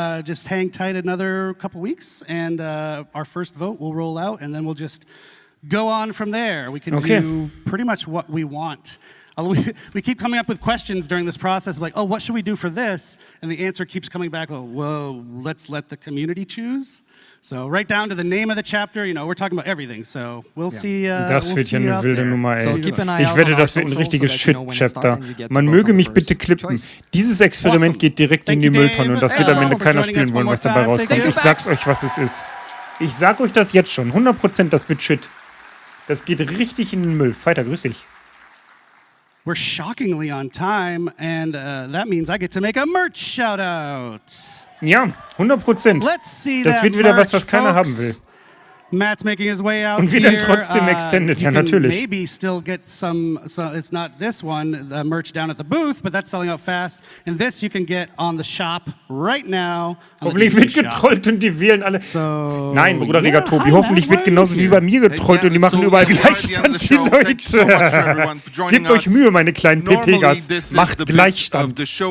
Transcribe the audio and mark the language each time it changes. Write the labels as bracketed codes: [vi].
[en] Just hang tight another couple weeks, and our first vote will roll out, and then we'll just go on from there. We can do pretty much what we want. We keep coming up with questions during this process, like, oh, what should we do for this? And the answer keeps coming back, well, whoa, let's let the community choose. So right down to the name of the chapter, you know, we're talking about everything. So we'll see. [de] Das wird ja eine wilde Nummer, ey. Ich wette, das wird ein richtiges Shit-Chapter. Man möge mich bitte klippen. Dieses Experiment geht direkt in die Mülltonne und das wird am Ende keiner spielen wollen, was dabei rauskommt. Ich sag's euch, was es ist. Ich sag euch das jetzt schon. 100%, das wird Shit. Das geht richtig in den Müll. Weiter, grüß dich. [en] We're shockingly on time, and that means I get to make a merch shout-out. [de] Ja, 100%. Das wird wieder was keiner haben will. [en] Matt's making his way out [de] und wir dann trotzdem extended, ja natürlich. [en] Maybe still get some, so it's not this one, the merch down at the booth, but that's selling out fast. And this you can get on the shop right now. [de] Hoffentlich wird getrollt und die wählen alle. So, nein, Bruder Reger Tobi, hoffentlich wird genauso wie bei mir getrollt und die machen überall Gleichstand, die Leute. Gebt euch Mühe, meine kleinen PPGs. Macht Gleichstand.